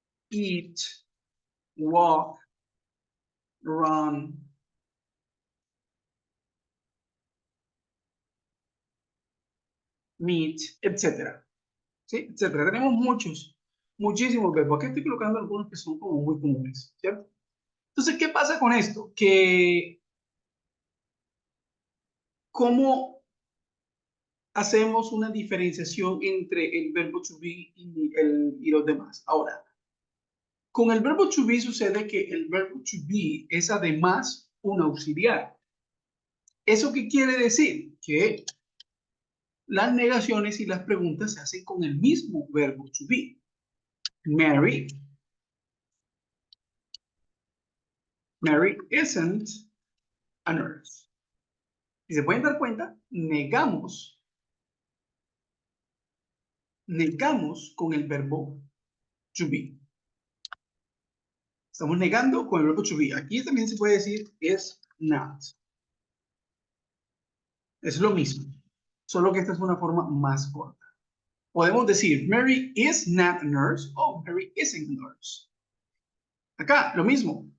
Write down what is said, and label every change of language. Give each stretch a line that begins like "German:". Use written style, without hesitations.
English: eat, walk, run, meet, etcétera.
Spanish: ¿Sí? Etcétera. Tenemos muchísimos verbos. Aquí estoy colocando algunos que son como muy comunes, ¿cierto? Entonces, ¿qué pasa con esto? Que, ¿cómo hacemos una diferenciación entre el verbo to be y los demás? Ahora, con el verbo to be sucede que el verbo to be es además un auxiliar. ¿Eso qué quiere decir? Que las negaciones y las preguntas se hacen con el mismo verbo to be.
English: Mary isn't a nurse.
Spanish: Si se pueden dar cuenta, negamos con el verbo to be. Estamos negando con el verbo to be. Aquí también se puede decir is not. Es lo mismo, solo que esta es una forma más corta. Podemos decir
English: Mary is not a nurse
Spanish: o
English: Mary isn't a nurse.
Spanish: Acá, lo mismo.